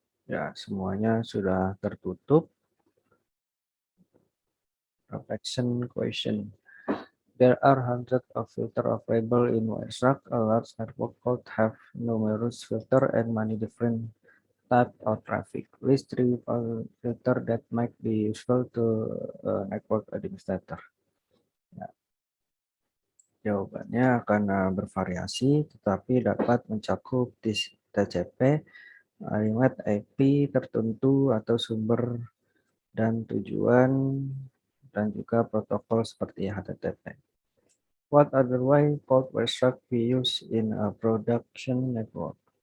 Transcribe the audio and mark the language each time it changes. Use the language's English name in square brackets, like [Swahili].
[Indonesian] Ya, semuanya sudah tertutup. [English] Protection question. There are hundreds of filters available in WireShark. A large network could have numerous filters and many different types of traffic. List 3 filters that might be useful to a network administrator. [Indonesian] Ya, jawabannya akan bervariasi, tetapi dapat mencakup TCP, alamat IP tertentu atau sumber dan tujuan dan juga protokol seperti HTTP. [English] What other way code Wireshark be used in a production network?